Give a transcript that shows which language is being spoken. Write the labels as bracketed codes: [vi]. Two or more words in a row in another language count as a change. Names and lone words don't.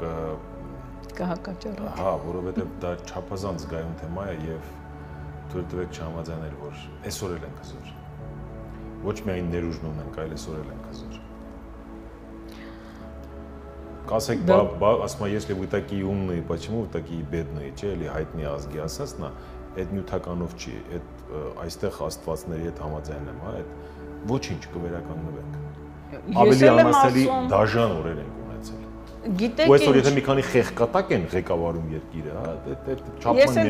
[hy] կհակաճառի։ Հա, որովհետև դա չափազանց զգայուն թեմա է եւ թույլ տվեք չհամաձայնել, որ այսօր էլ ենք հզոր։ Ոչ միայն ներուժն ունենք, այլ այսօր էլ ենք հզոր։ Կասեք, ասма, [ru] если вы такие умные, почему вы такие бедные, [hy] չէ՞, էլի հայտնի ազգի ասածն է, այդ նյութականով չի, այդ այստեղ աստվածների հետ համաձայն եմ, հա, այդ ոչինչ կվերականգնվենք։ Ավելի անասելի դաժան օրեր ենք ունեցել։ Գիտեք, ու այսօր եթե մի քանի խեղկատակ են ղեկավարում երկիրը, հա, այդ չափման միավոր։